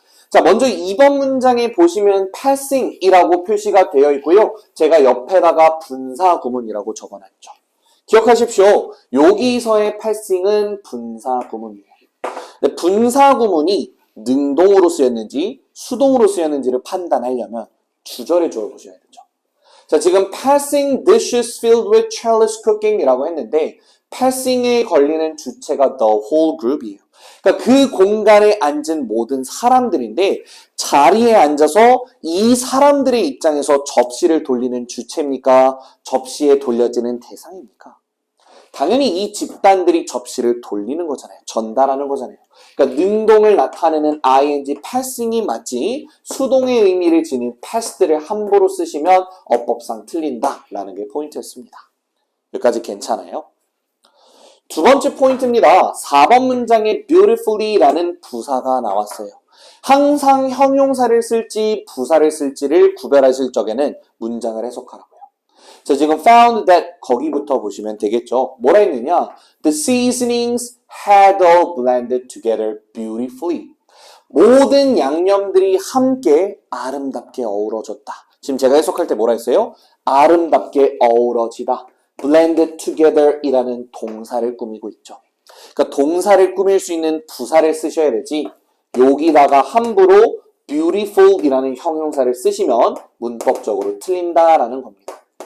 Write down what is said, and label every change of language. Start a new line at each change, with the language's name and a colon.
Korean: 자, 먼저 2번 문장에 보시면 passing이라고 표시가 되어 있고요. 제가 옆에다가 분사 구문이라고 적어놨죠. 기억하십시오. 여기서의 passing은 분사 구문이에요. 근데 분사 구문이 능동으로 쓰였는지 수동으로 쓰였는지를 판단하려면 주절의 주어를 보셔야 되죠. 자, 지금
English: passing dishes filled with childish cooking
Korean: 이라고 했는데 passing에 걸리는 주체가 the whole group이에요. 그러니까 그 공간에 앉은 모든 사람들인데 자리에 앉아서 이 사람들의 입장에서 접시를 돌리는 주체입니까? 접시에 돌려지는 대상입니까? 당연히 이 집단들이 접시를 돌리는 거잖아요. 전달하는 거잖아요. 그러니까 능동을 나타내는 ing passing이 맞지 수동의 의미를 지닌 pass들을 함부로 쓰시면 어법상 틀린다라는 게 포인트였습니다. 여기까지 괜찮아요? 두 번째 포인트입니다. 4번 문장에 beautifully라는 부사가 나왔어요. 항상 형용사를 쓸지 부사를 쓸지를 구별하실 적에는 문장을 해석하라고요. 자, 지금 found that 거기부터 보시면 되겠죠. 뭐라 했느냐?
English: The seasonings had all blended together beautifully.
Korean: 모든 양념들이 함께 아름답게 어우러졌다. 지금 제가 해석할 때 뭐라 했어요? 아름답게 어우러지다. blended together 이라는 동사를 꾸미고 있죠. 그러니까 동사를 꾸밀 수 있는 부사를 쓰셔야 되지 여기다가 함부로 beautiful 이라는 형용사를 쓰시면 문법적으로 틀린다라는 겁니다.